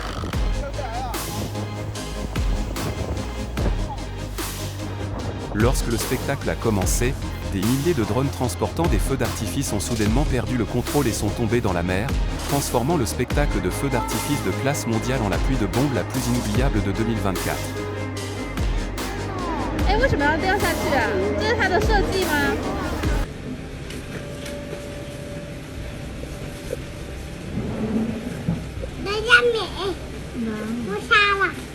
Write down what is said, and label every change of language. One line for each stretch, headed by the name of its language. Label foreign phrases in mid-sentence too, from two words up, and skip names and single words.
French: Lorsque le spectacle a commencé, des milliers de drones transportant des feux d'artifice ont soudainement perdu le contrôle et sont tombés dans la mer, transformant le spectacle de feux d'artifice de classe mondiale en la pluie de bombes la plus inoubliable de 2024.
Chinese: 哎，为什么要掉下去啊？这是它的设计吗？人家美，不杀了。